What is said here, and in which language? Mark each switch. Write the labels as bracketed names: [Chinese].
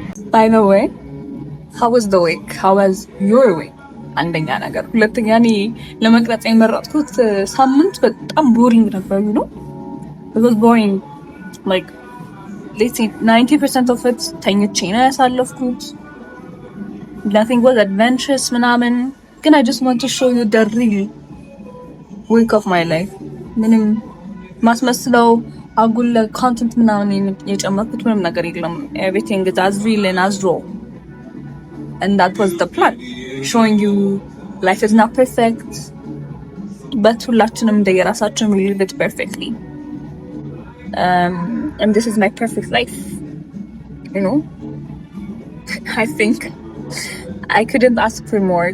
[English] By the way, how was the week? How was your week? [Amharic] አንደኛ ነገር፣ ሁለተኛ እኔ ለመቅረጽ የመረጥኩት ሳምንት በጣም ቦሪንግ ነበር ነው። [English] It was boring. Like let's say 90% of it [Amharic] ተኝቼ ነው ያሳለፍኩት። [English] Nothing was adventurous [Amharic] ምናምን ግን [English] I just want to show you the real week of my life. [Amharic] ምንም ማስመስለው አጉል ኮንተንት ምናምን የጨመርኩት ምንም ነገር የለም። [English] Everything is as real and as raw. And that was the plan. Showing you life is not perfect. But [Amharic] ሁላችንም እንደየራሳችን [English] we live it perfectly. And this is my perfect life. You know? I think I couldn't ask for more.